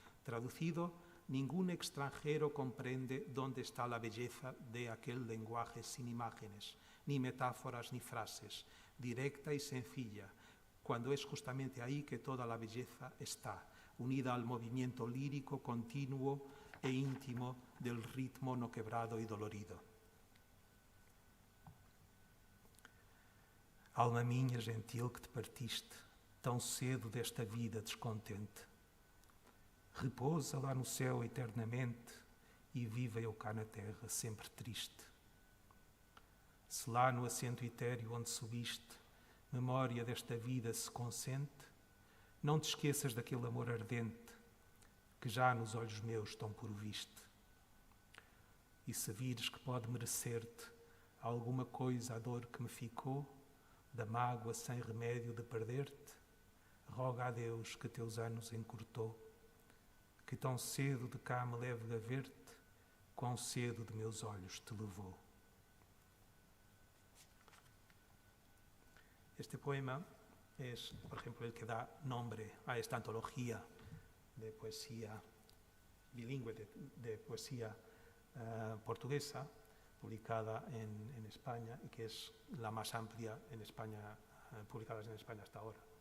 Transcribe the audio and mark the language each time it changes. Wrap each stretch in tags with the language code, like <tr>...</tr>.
<es>Traducido: ningún extranjero comprende dónde está la belleza de aquel lenguaje sin imágenes, ni metáforas ni frases, directa y sencilla, cuando es justamente ahí que toda la belleza está, unida al movimiento lírico continuo e íntimo del ritmo no quebrado y dolorido.</es> <pt>Alma minha gentil que te partiste, tão cedo desta vida descontente. Repousa lá no céu eternamente e viva eu cá na terra sempre triste. Se lá no assento etéreo onde subiste, memória desta vida se consente, não te esqueças daquele amor ardente que já nos olhos meus tão por viste. E se vires que pode merecer-te alguma coisa a dor que me ficou, da mágoa sem remédio de perder-te, roga a Deus que teus anos encurtou, que tão cedo de cá me leve a ver-te, quão cedo de meus olhos te levou.</pt> <es>Este poema es, por ejemplo, el que da nombre a esta antología de poesía bilingüe, de poesía portuguesa, publicada en España y que es la más amplia en España, publicadas en España hasta ahora.</es>